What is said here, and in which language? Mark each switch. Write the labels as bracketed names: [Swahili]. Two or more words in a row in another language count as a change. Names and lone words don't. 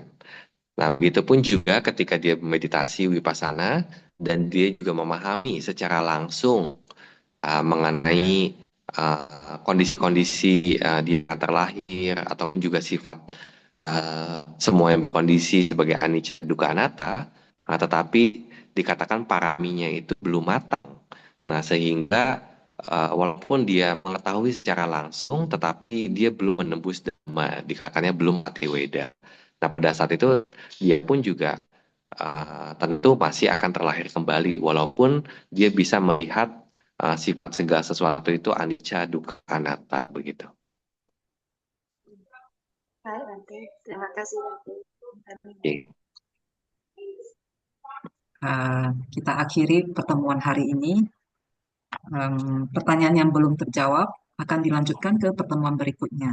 [Indonesian] Nah, begitupun juga ketika dia meditasi vipassana dan dia juga memahami secara langsung mengenai kondisi-kondisi di antar lahir atau juga sifat semua yang kondisi sebagai [Pali] anicca, dukkha, anatta, [Indonesian] tetapi dikatakan paraminya itu belum matang. Nah, sehingga walaupun dia mengetahui secara langsung, tetapi dia belum menembus dhamma, dikatakannya belum mati weda. Nah, pada saat itu dia pun juga tentu masih akan terlahir kembali, walaupun dia bisa melihat sifat segala sesuatu itu [Pali] anicca, dukkha, anatta, [Indonesian] begitu. Baik, Bante. Terima kasih, Bante. Oke. Kita akhiri pertemuan hari ini. Pertanyaan yang belum terjawab akan dilanjutkan ke pertemuan berikutnya.